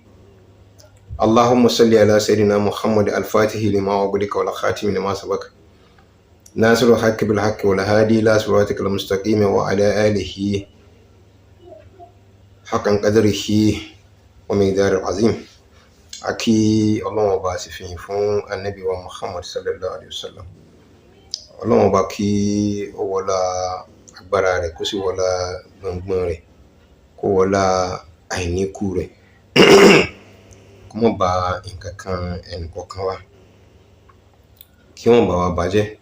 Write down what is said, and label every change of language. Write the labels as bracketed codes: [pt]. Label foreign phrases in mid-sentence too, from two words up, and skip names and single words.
[ar] اللهم صل على سيدنا محمد الفاتح لما أغلق والخاتم لما سبق ناصر الحق بالحق والهادي إلى صراطك المستقيم وعلى آله حقا قدره ومقدار العظيم. [yo] Aki Ọlọ́run ọba sì fìyìn fún Ànábì wa Muhammad [ar] صلى الله عليه وسلم. [yo] Ọlọ́run ọba kí ó wọlá agbára rẹ̀ kó sì wọlá gbọ̀ngbọ̀n rẹ̀ kó wọlá àìníkù rẹ̀ kó má bà nǹkan kan ẹnìkọ̀ọ̀kan wa kí wọ́n bá wa bàjẹ́.